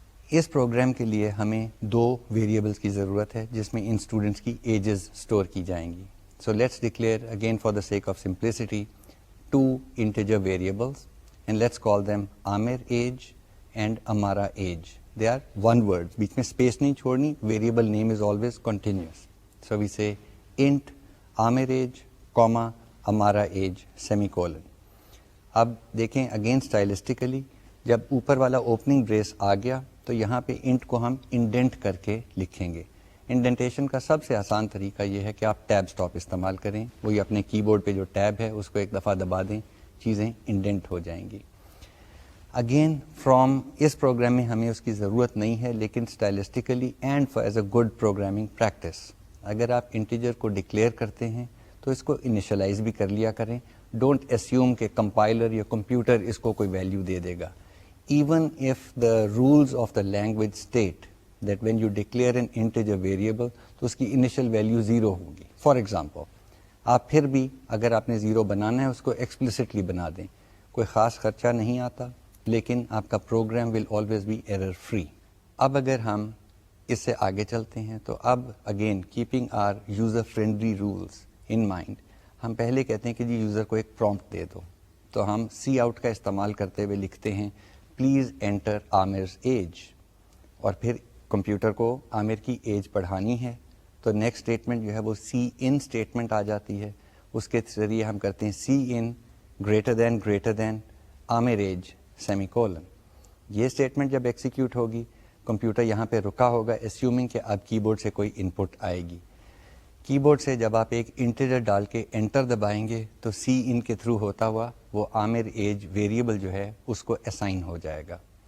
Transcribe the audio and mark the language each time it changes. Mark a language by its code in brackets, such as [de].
[ur] اس programme کے لیے ہمیں دو ویریبلس کی ضرورت ہے جس میں ان اسٹوڈنٹس کی ایجز اسٹور کی جائیں گی. [en] So let's declare again for the sake of simplicity 2 integer variables and let's call them Amir age and Amara age. They are one word, [ur] بیچ میں اسپیس نہیں چھوڑنی. [en] Variable name is always continuous. So we say int Amir age, comma Amara age, semicolon. [ur] اب دیکھیں again اسٹائلسٹیکلی جب اوپر والا opening brace آ گیا تو یہاں پہ انٹ کو ہم انڈینٹ کر کے لکھیں گے. انڈینٹیشن کا سب سے آسان طریقہ یہ ہے کہ آپ ٹیب اسٹاپ استعمال کریں. وہی اپنے کی بورڈ پہ جو ٹیب ہے اس کو ایک دفعہ دبا دیں, چیزیں انڈینٹ ہو جائیں گی. اگین فرام اس پروگرام میں ہمیں اس کی ضرورت نہیں ہے, لیکن اسٹائلسٹیکلی [en] and for as a good programming practice [ur] اگر آپ انٹیجر کو ڈکلیئر کرتے ہیں تو اس کو انیشلائز بھی کر لیا کریں. [en] don't assume [ur] کہ کمپائلر یا کمپیوٹر اس کو کوئی value they they God. [en] even if the rules of the language state that when you declare an integer variable [ur] تو اس کی انیشل ویلیو 0 ہوگی. [en] for example [ur] آپ پھر بھی اگر آپ نے 0 بنانا ہے اس کو ایکسپلسٹلی بنا دیں, کوئی خاص خرچہ نہیں آتا, لیکن آپ کا program [en] Will always be error free. [ur] اب اگر ہم اس سے آگے چلتے ہیں تو اب [en] again keeping our user friendly rules in mind, [ur] ہم پہلے کہتے ہیں کہ جی یوزر کو ایک پرومپٹ دے دو, تو ہم سی آؤٹ کا استعمال کرتے ہوئے لکھتے ہیں [en] please enter Amir's age, [ur] اور پھر کمپیوٹر کو عامر کی ایج پڑھانی ہے تو نیکسٹ اسٹیٹمنٹ جو ہے وہ سی ان اسٹیٹمنٹ آ جاتی ہے. اس کے ذریعے ہم کرتے ہیں سی ان [en] greater than Amir age semicolon. [ur] یہ اسٹیٹمنٹ جب ایکسیکیوٹ ہوگی کمپیوٹر یہاں پہ رکا ہوگا اسیومنگ کہ اب کی بورڈ سے کوئی ان پٹ آئے گی. کی بورڈ سے جب آپ ایک انٹیجر ڈال کے انٹر دبائیں گے تو سی ان کے تھرو ہوتا ہوا وہ عامر ایج ویریبل جو ہے اس کو اسائن ہو جائے گا.